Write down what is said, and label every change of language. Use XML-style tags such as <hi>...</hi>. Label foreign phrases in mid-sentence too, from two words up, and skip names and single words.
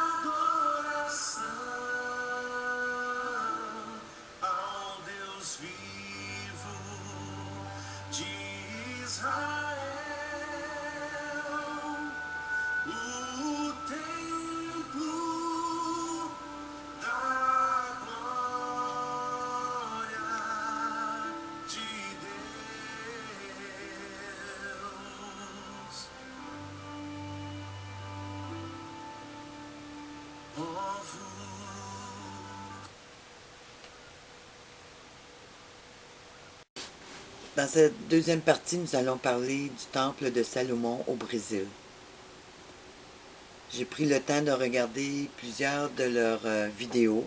<pt>adoração ao Deus vivo de Israel, o templo da glória de Deus. Povo.</pt> <fr>Dans cette deuxième partie, nous allons parler du temple de Salomon au Brésil. J'ai pris le temps de regarder plusieurs de leurs vidéos.</fr>